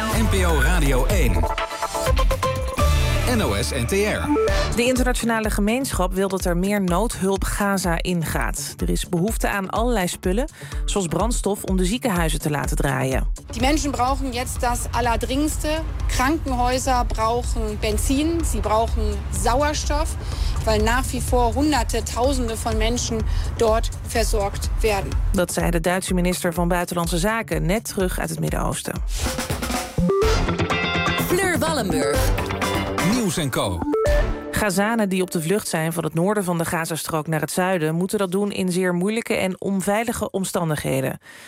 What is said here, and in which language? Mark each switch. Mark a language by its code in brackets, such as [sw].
[nl] NPO Radio 1. NOS NTR. De internationale gemeenschap wil dat er meer noodhulp Gaza ingaat. Er is behoefte aan allerlei spullen, zoals brandstof om de ziekenhuizen te laten draaien. [de] Die mensen brauchen jetzt das Allerdringste. Krankenhäuser brauchen Benzin, sie brauchen Sauerstoff, weil nach wie vor hunderte, tausende von Menschen dort versorgt werden. [nl] Dat zei de Duitse minister van Buitenlandse Zaken net terug uit het Midden-Oosten. Fleur Wallenburg. Nieuws en Co. Gazanen die op de vlucht zijn van het noorden van de Gazastrook naar het zuiden moeten dat doen in zeer moeilijke en onveilige omstandigheden.